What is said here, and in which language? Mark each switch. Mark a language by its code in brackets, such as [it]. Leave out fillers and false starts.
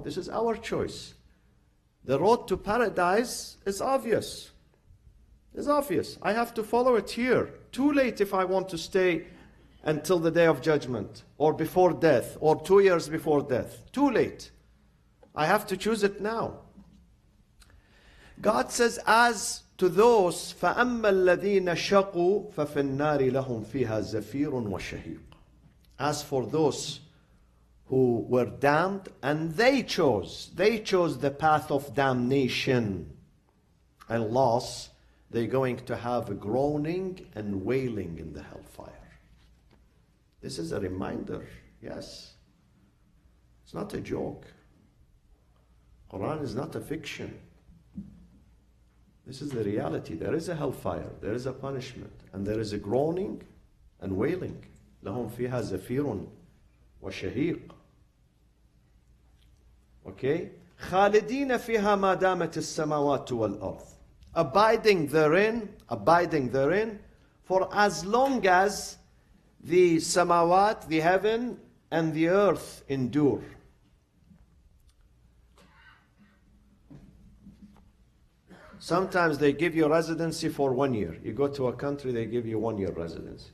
[en] This is our choice. The road to paradise is obvious. It's obvious. I have to follow it here. Too late if I want to stay until the day of judgment, or before death, or 2 years before death. Too late. I have to choose it now. God says, as to those, [ar] فَأَمَّا الَّذِينَ شَقُوا فَفِي النَّارِ لَهُمْ فِيهَا زَفِيرٌ وَشَهِيقٌ. [en] As for those who were damned, and they chose the path of damnation and loss, they're going to have a groaning and wailing in the hellfire. This is a reminder, yes. It's not a joke. Quran is not a fiction. This is the reality. There is a hellfire, there is a punishment, and there is a groaning and wailing. [ar] لهم فيها زفير وشهيق. [en] Okay? [ar] خالدين فيها ما دامت السماوات والأرض. [en] Abiding therein, for as long as the samawat, the heaven, and the earth endure. Sometimes they give you residency for 1 year. You go to a country, they give you 1 year residency.